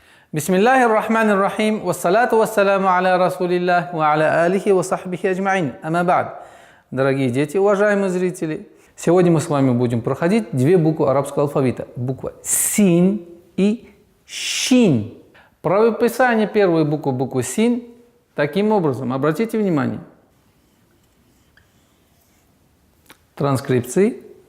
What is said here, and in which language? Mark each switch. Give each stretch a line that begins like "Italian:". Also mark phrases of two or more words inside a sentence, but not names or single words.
Arabic: بسم الله الرحمن الرحيم، والصلاة والسلام على رسول الله، وعلى آله وصحبه أجمعين. أما بعد.
Russian: Дорогие дети, уважаемые зрители, сегодня мы с вами будем проходить две буквы арабского алфавита. Буква син и шин. Правописание первой буквы син таким образом. Обратите внимание. Транскрипции.